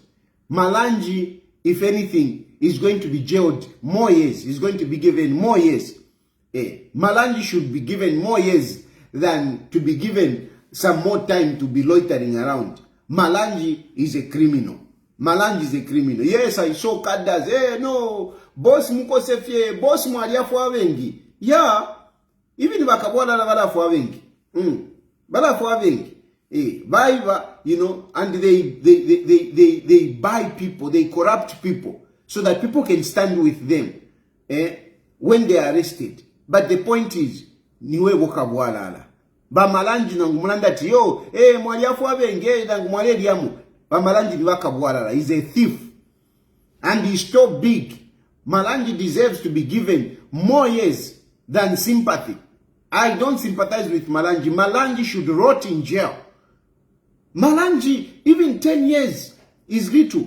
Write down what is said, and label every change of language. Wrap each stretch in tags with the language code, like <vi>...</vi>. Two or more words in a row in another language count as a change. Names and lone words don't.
<en>Malanji, if anything, is going to be jailed more years. He's going to be given more years. Malanji should be given more years than to be given some more time to be loitering around. Malanji is a criminal. Malanji is a criminal. Yes, I saw Kadas.</en> <bem>No, boss muko sefie, boss mwalia fwa wengi. Yeah, even wakabwala na bala fwa wengi. Bala fwa wengi.</bem> <en>You know, and they buy people, they corrupt people so that people can stand with them when they are arrested. But the point is,</en> <bem>niwe wakabwala ala. Ba malanji na ngumulanda tiyo, mwalia fwa wengi, na ngumwale diamu. Ba malanji ni wakabwala ala.</bem> <en>He's a thief. And he's so big. Malanji deserves to be given more years than sympathy. I don't sympathize with Malanji. Malanji should rot in jail. Malanji, even 10 years is little.</en>